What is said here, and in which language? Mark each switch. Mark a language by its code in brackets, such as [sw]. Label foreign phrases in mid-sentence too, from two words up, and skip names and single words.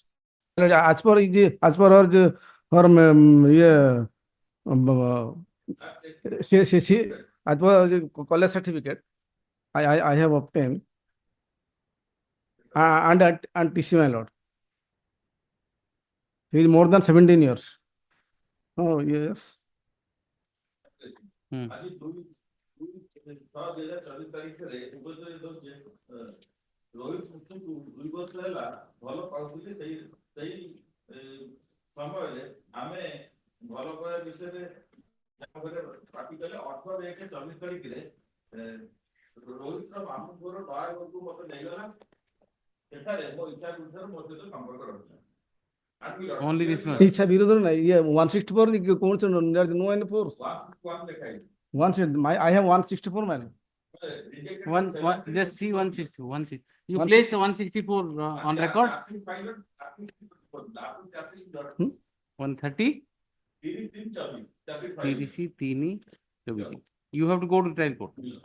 [en] As per her as per college certificate, I have obtained, and TC, my lord. He is more than 17 years. Oh, yes. [or] ରୋହିତ ମୁଖ୍ୟଙ୍କୁ 2 ବର୍ଷ ହେଲା ଭଲ ପାଉଥିଲେ ସେଇ ସମୟରେ ଆମେ ଭଲ ପାଇବା ବିଷୟରେ ପାଟି କଲେ 18/1/24 ତାରିଖରେ ରୋହିତର ମାମୁଁ ପୁଅର ବାହାଘରକୁ ମତେ ନେଇଗଲା ସେଠାରେ ମୋ ଇଚ୍ଛା ବିରୁଦ୍ଧରେ ମୋ ସହିତ ସମ୍ପର୍କ ରଖିଲା। [en] Only this one. [or] ଇଚ୍ଛା ବିରୋଧ ନାହିଁ, ଇଏ 164 କୌଣସି [en] no any force. [or] 1 ଲେଖାଇ [en] 1 I have 164, man. Just see 160. You place 164 on record. 130. 3 You have to go to trial court.